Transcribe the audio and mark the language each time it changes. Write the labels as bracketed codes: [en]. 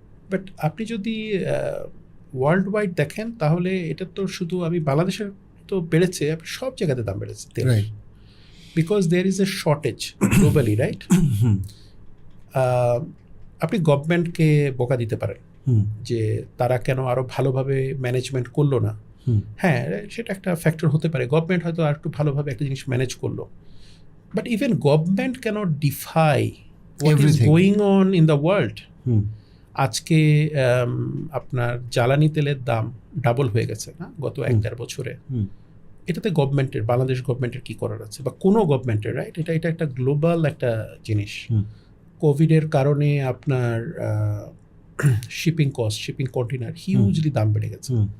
[bn] But আপনি যদি world wide দেখেন তাহলে এটা তো শুধু আমি বাংলাদেশের তো বেড়েছে, সব জায়গাতে দাম বেড়েছে তেল, [en] because there is a shortage globally, [bn] right? আপনি গভর্নমেন্টকে বোকা দিতে পারেন যে তারা কেন আরো ভালোভাবে ম্যানেজমেন্ট করলো না। হ্যাঁ, সেটা একটা ফ্যাক্টর হতে পারে, গভর্নমেন্ট হয়তো আর একটু ভালোভাবে একটা জিনিস ম্যানেজ করলো। [en] But even government cannot defy what is going on in the world. [bn] আজকে আপনার জ্বালানি তেলের দাম ডাবল হয়ে গেছে না গত 1-1.5 বছরে। এটাতে গভর্নমেন্টের, বাংলাদেশ গভর্নমেন্টের কি করার আছে, বা কোনো গভর্নমেন্টের, রাইট? এটা একটা গ্লোবাল একটা জিনিস। কোভিডের কারণে আপনার shipping cost, shipping container hugely দাম বেড়ে গেছে।